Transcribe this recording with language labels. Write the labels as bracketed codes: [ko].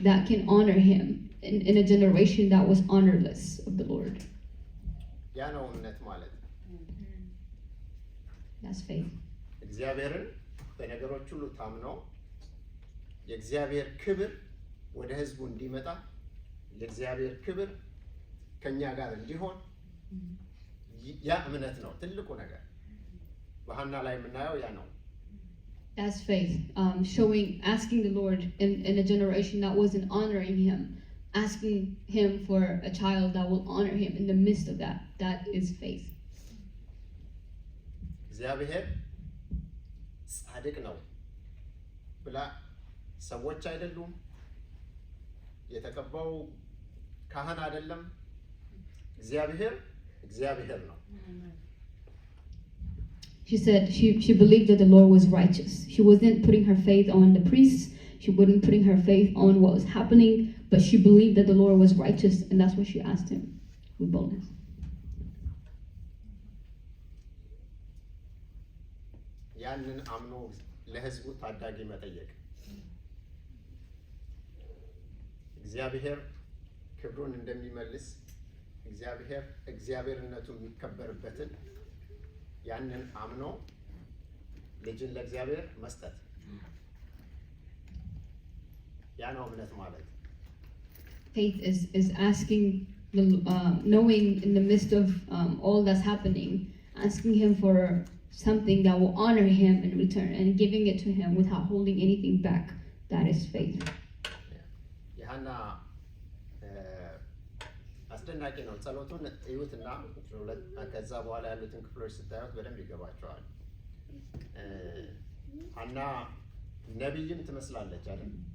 [en] That can honor him in a generation that was honorless of the Lord. [am] ያ ነው እምነት ማለት። [en] That's faith. [am] እግዚአብሔርን በነገሮች ሁሉ ታምነው የእግዚአብሔር ክብር ወደ ህዝቡ እንዲመጣ የእግዚአብሔር ክብር ከኛ ጋር እንዲሆን ያ እምነት ነው ትልቁ ነገር። በሐና ላይ የምናየው ያ ነው። [en] That's faith. Asking the Lord in a generation that wasn't honoring him, asking him for a child that will honor him in the midst of that. That is faith. [am] እግዚአብሔር ጻድቅ ነው ብላ ሰዎች አይደሉም፣ የተቀባው ካህን አይደለም፣ እግዚአብሔር ነው። [en] She said she believed that the Lord was righteous. She wasn't putting her faith on the priests. She wasn't putting her faith on what was happening, but she believed that the Lord was righteous, and that's what she asked him with boldness. [am] ያንን አምኖ ለህዝቡ ታዳጊ መጠየቅ እግዚአብሔር ክብሩን እንደሚመልስ እግዚአብሔርነቱ የሚከበርበትን ያንን አምኖ ልጅን ለእግዚአብሔር መስጠት ያ ነው እምነት ማለት። [en] Faith is asking, knowing in the midst of all that's happening, asking him for something that will honor him in return and giving it to him without holding anything back. That is faith. [am] የሐና አስደናቂ ነው። ጸሎቱን እዩትና ከዛ በኋላ ያሉትን ክፍሎች ስታዩት በደንብ ይገባቸዋል። ሐና ነቢይም ትመስላለች አይደል?